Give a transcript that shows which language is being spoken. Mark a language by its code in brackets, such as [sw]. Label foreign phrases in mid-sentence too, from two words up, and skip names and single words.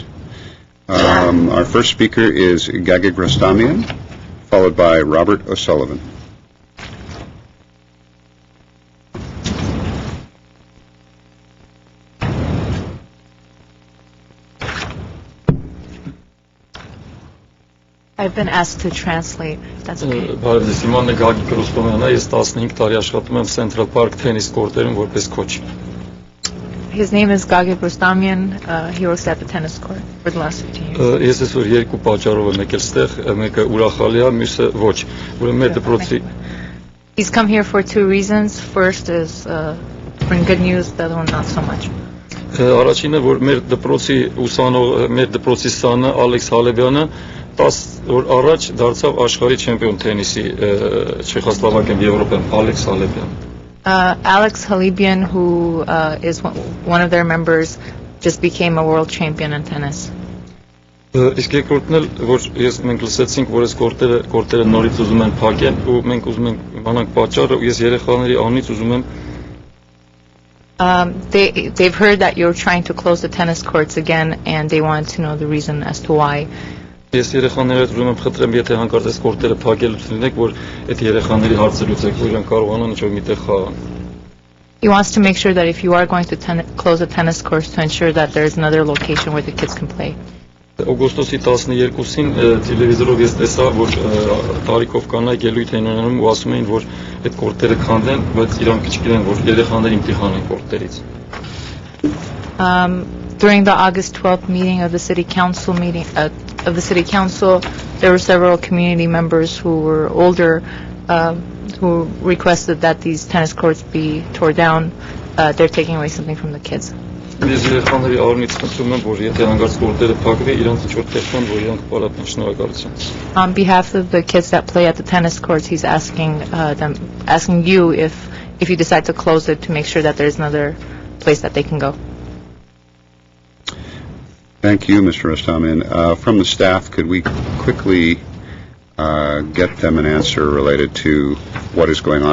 [en] Our first speaker is Gagig Rostamian, followed by Robert O'Sullivan. I've been asked to translate, if that's okay. [hy] Բարևձեզ, իմանն է Գագիկ Ռոստոմյանն է, ես 15 տարի աշխատում եմ [en] Central Park tennis court- [hy] երում որպես coach. [en] His name is Gagik Rostamian. He works at the tennis court for the last 15 years. [hy] Ես այսօր երկու պատճառով եմ եկել ստեղ, մեկը ուրախալի է, մյուսը ոչ։ Ուրեմն մեր դպրոցի [en] He's come here for 2 reasons. First is bring good news, the other one not so much. [hy] Առաջինը որ մեր դպրոցի ուսանող, մեր դպրոցի սանը Ալեքս Հալեբյանը 10 օր առաջ դարձավ աշխարհի չեմպիոն թենիսի Չեխոսլովակիայում, Եվրոպայում, Ալեքս Հալեբյան. [en] Alex Halibian, who is one of their members, just became a world champion in tennis. [hy] Իսկ երկրորդն էլ, որ մենք լսեցինք, որ այս կորտերը նորից ուզում են փակել, ու մենք ուզում ենք իմանանք պատճառը, ու ես երեխաների անունից ուզում եմ [en] They've heard that you're trying to close the tennis courts again, and they want to know the reason as to why. [hy] Ես երեխաները ուզում եմ խնդրեմ, եթե հանկարծ այս կորտերը փակելուց լինեք, որ այդ երեխաների հարցը լուծեք, որ իրենք կարողանան ինչ-որ միտեղ խաղան։ [en] He wants to make sure that if you are going to close the tennis courts, to ensure that there is another location where the kids can play. [hy] Օգոստոսի 12-ին տելևիզորով ես տեսա, որ տարիքով կանայք ելույթ են ունենում ու ասում էին, որ այդ կորտերը քանդեն, բայց իրանք չգիտեն, որ երեխաները իմտիխան են կորտերից։ [en] During the August 12th meeting of the city council there were several community members who were older who requested that these tennis courts be tore down. They're taking away something from the kids. [hy] Ես երեխաների առնից խնդրում եմ, որ եթե հանգարց կորտերը փակվի, իրանք ինչ-որ տեղ որ իրանք պարապեն, շնորհակալություն։ [en] On behalf of the kids that play at the tennis courts, he's asking you if you decide to close it, to make sure that there's another place that they can go. Thank you, Mr. Rostamian. From the staff, could we quickly get them an answer related to what is going on?